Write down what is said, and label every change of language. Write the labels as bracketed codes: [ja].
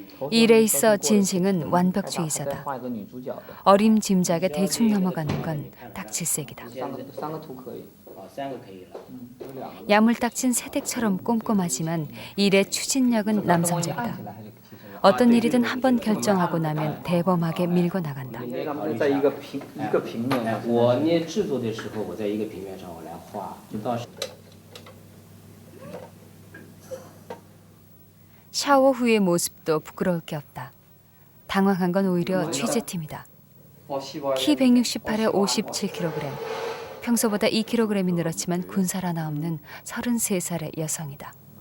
[ko] 일에 있어 진싱은 완벽주의자다. 어림짐작에 대충 넘어가는 건 딱 질색이다. [zh] 三个图可以。 [ko] 야물딱진 새댁처럼 꼼꼼하지만 일의 추진력은 남성적이다. 어떤 일이든 한번 결정하고 나면 대범하게 밀고 나간다. [zh] 在一个平面上。我捏制作的时候，我在一个平面上我来画，就到时。 [ko] 샤워 후의 모습도 부끄러울 게 없다. 당황한 건 오히려 취재팀이다. 키 168에 57kg. 평소보다 2kg이 늘었지만 군살 하나 없는 33살의 여성이다.